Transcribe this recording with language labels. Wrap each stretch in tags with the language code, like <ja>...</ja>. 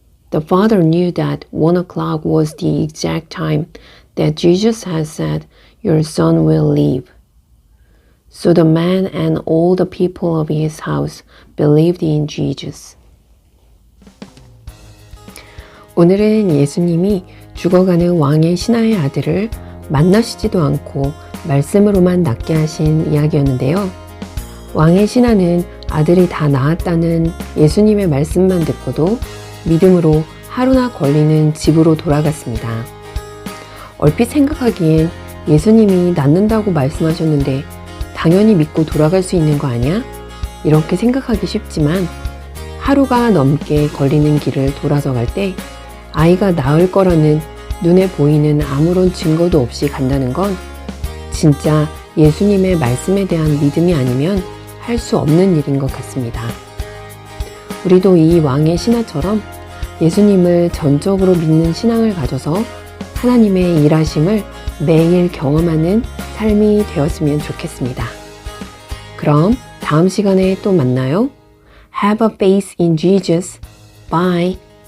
<en>The father knew that 1 o'clock was the exact time that Jesus had said, "Your son will live." So the man and all the people of his house believed in Jesus.</en> <ko>오늘은 예수님이 죽어가는 왕의 신하의 아들을 만나시지도 않고 말씀으로만 낫게 하신 이야기였는데요. 왕의 신하는 아들이 다 나았다는 예수님의 말씀만 듣고도 믿음으로 하루나 걸리는 집으로 돌아갔습니다. 얼핏 생각하기엔 예수님이 낫는다고 말씀하셨는데 당연히 믿고 돌아갈 수 있는 거 아니야? 이렇게 생각하기 쉽지만 하루가 넘게 걸리는 길을 돌아서 갈 때 아이가 나을 거라는 눈에 보이는 아무런 증거도 없이 간다는 건 진짜 예수님의 말씀에 대한 믿음이 아니면 할 수 없는 일인 것 같습니다. 우리도 이 왕의 신하처럼 예수님을 전적으로 믿는 신앙을 가져서 하나님의 일하심을 매일 경험하는 삶이 되었으면 좋겠습니다. 그럼 다음 시간에 또 만나요.</ko> <en>Have a faith in Jesus. Bye.</en>